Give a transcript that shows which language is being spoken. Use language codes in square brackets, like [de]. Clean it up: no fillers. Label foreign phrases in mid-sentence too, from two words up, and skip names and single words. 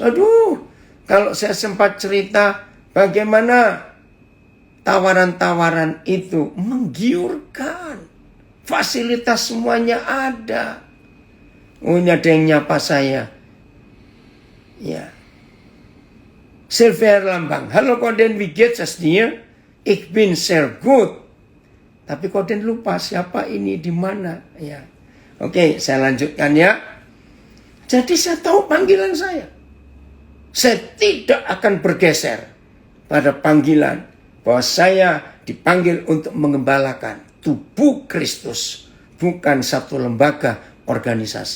[id] Aduh, kalau saya sempat cerita bagaimana tawaran-tawaran itu menggiurkan. Fasilitas semuanya ada. Oh, ini ada yang nyapa saya. Ya. Sylvia Lambang. Halo Koden, [de] wie geht's es dir? Ich bin sehr gut. [id] Tapi Koden lupa siapa ini, di mana. Ya. Oke, saya lanjutkan ya. Jadi saya tahu panggilan saya. Saya tidak akan bergeser pada panggilan bahwa saya dipanggil untuk mengembalakan tubuh Kristus, bukan satu lembaga organisasi.